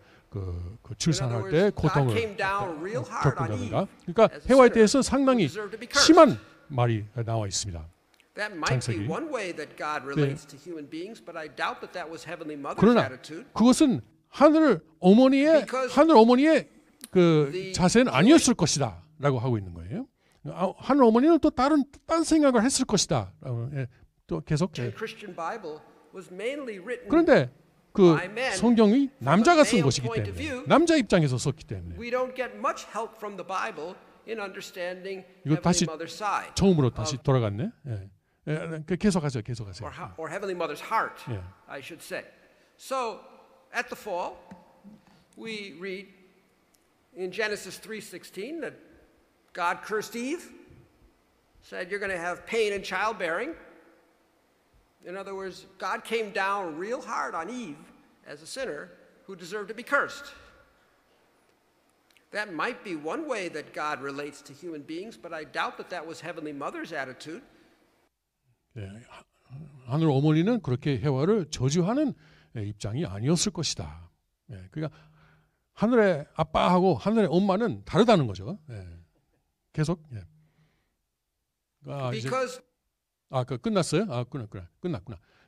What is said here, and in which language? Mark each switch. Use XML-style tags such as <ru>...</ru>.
<ko>그 출산할 때 고통을 겪는다든가. 그러니까 해와에 대해서 상당히 심한 말이 나와 있습니다.</ko> <en>That might be</en> <ko>창세기.</ko> <en>one way that God relates to human beings, but I doubt that that was Heavenly Mother's</en> <ko>그러나</ko> <en>attitude.</en> <ko>그것은 하늘 어머니의 그</ko> <en>the</en> <ko>자세는 아니었을 것이다라고 하고 있는 거예요. 하늘 어머니는 또 다른 생각을 했을 것이다. 또 계속.</ko> <en>The Christian Bible was mainly written.</en> <ko>그런데 그 성경이 남자가 쓴 것이기 때문에 남자 입장에서 썼기 때문에</ko> <en>We don't get much help from the Bible in understanding</en> <ko>이거</ko> <en>Heavenly</en> <ko>다시</ko> <en>Mother's side.</en> <ko>처음으로 다시 돌아갔네. 계속하세요.</ko> <en>Or Heavenly Mother's heart, Yeah. I should say. So, at the fall, we read in Genesis 3:16 that God cursed Eve, said you're going to have pain in childbearing. In other words, God came down real hard on Eve as a sinner who deserved to be cursed. That might be one way that God relates to human beings, but I doubt that that was Heavenly Mother's attitude.</en> <ko>하늘 어머니는 그렇게 해와를 저주하는 입장이 아니었을 것이다. 그러니까 하늘의 아빠하고 하늘의 엄마는 다르다는 거죠. 계속.</ko> <en>Because</en> <ko>끝났어요? 끝났구나.</ko>